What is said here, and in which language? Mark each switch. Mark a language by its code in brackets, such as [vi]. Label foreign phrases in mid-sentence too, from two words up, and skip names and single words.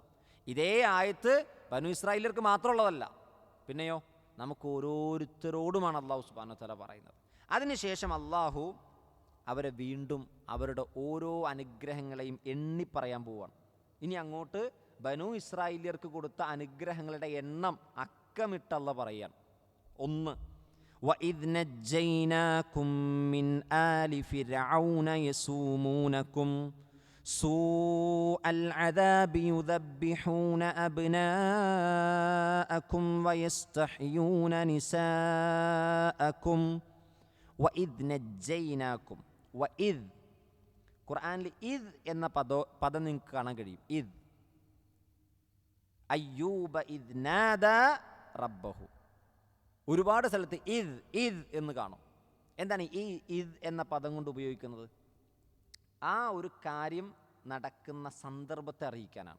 [ml] ഇതേ ആയത്ത് ബനു ഇസ്രായേലിയർക്ക് മാത്രമുള്ളതല്ല, പിന്നെയോ നമുക്ക് ഓരോരുത്തരോടുമാണ് [ar] الله سبحانه وتعالى [ml] പറയുന്നത്. അതിനുശേഷം അള്ളാഹു അവരെ വീണ്ടും അവരുടെ ഓരോ അനുഗ്രഹങ്ങളെയും എണ്ണി പറയാൻ പോവുകയാണ്. ഇനി അങ്ങോട്ട് ബനു ഇസ്രായേലിയർക്ക് കൊടുത്ത അനുഗ്രഹങ്ങളുടെ എണ്ണം അക്കമിട്ട് അള്ളാഹ് പറയാൻ. 1, [ar] وَإِذْ نَجَّيْنَاكُمْ مِنْ آلِ فِرْعَوْنَ يَسُومُونَكُمْ سُوءَ الْعَذَابِ يُذَبِّحُونَ أَبْنَاءَكُمْ وَيَسْتَحْيُونَ نِسَاءَكُمْ وَإِذْ نَجَّيْنَاكُمْ. وَإِذْ, [ml] ഖുർആനിൽ ഇദ് എന്ന പദം നിങ്ങൾക്ക് കാണാൻ കഴിയും. [ar] إذ أيوب إذ نادى ربه. [ml] ഒരുപാട് സ്ഥലത്ത് ഇദ് എന്ന് കാണും. എന്താണ് ഈ ഇദ് എന്ന പദം കൊണ്ട് ഉപയോഗിക്കുന്നത്? ആ ഒരു കാര്യം നടക്കുന്ന സന്ദർഭത്തെ അറിയിക്കാനാണ്.